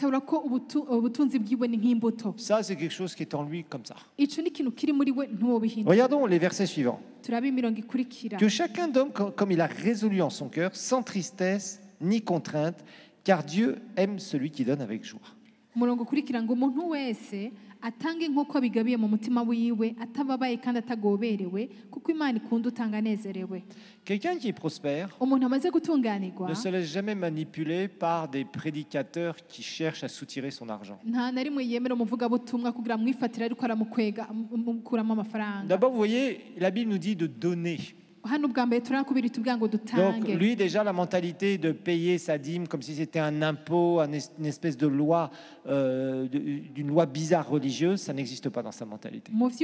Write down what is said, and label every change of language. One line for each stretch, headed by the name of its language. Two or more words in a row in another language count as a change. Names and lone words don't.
French: Ça, c'est quelque chose qui est en lui comme ça. Regardons les versets suivants. Que chacun donne comme il a résolu en son cœur, sans tristesse ni contrainte, car Dieu aime celui qui donne avec joie.
Rundi: atange nk'uko abigabiye mu mutima wiwe atababaye kandi atagoberewe kuko Imana ikunda utanga anezerewe.
French: Quelqu'un qui est prospère ne se laisse jamais manipuler par des prédicateurs qui cherchent à soutirer son argent. D'abord, vous voyez, la Bible nous dit de donner. Donc lui déjà la mentalité de payer sa dîme comme si c'était un impôt, une espèce de loi, d'une loi bizarre religieuse, ça n'existe pas dans sa mentalité.